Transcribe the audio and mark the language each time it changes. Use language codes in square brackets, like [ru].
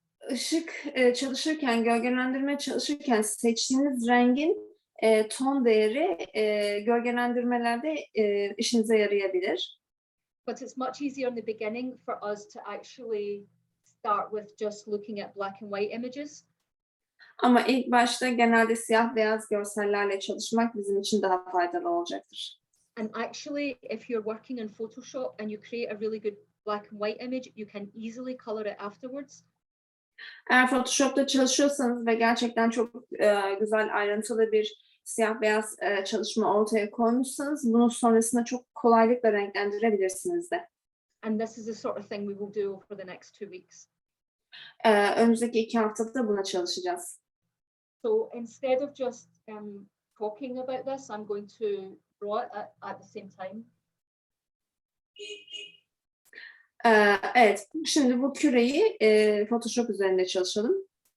[tr] Işık çalışırken, gölgelendirme çalışırken seçtiğiniz rengin ton değeri gölgelendirmelerde işinize yarayabilir. [en] But it's much easier in the beginning for us to actually start with just looking at black and white images. [tr] Ama ilk başta genelde siyah beyaz görsellerle çalışmak bizim için daha faydalı olacaktır. [en] And actually, if you're working in Photoshop and you create a really good black and white image, you can easily color it afterwards. [tr] Eğer Photoshop'ta çalışıyorsanız ve gerçekten çok güzel ayrıntılı bir siyah beyaz çalışma ortaya koymuşsanız bunu sonrasında çok kolaylıkla renklendirebilirsiniz de. [en] And this is the sort of thing we will do over the next 2 weeks. [tr] Önümüzdeki 2 haftada buna çalışacağız. [en] So instead of just talking about this, I'm going to draw it at the same time. [tr] Evet, şimdi bu küreyi Photoshop üzerinde çalışalım.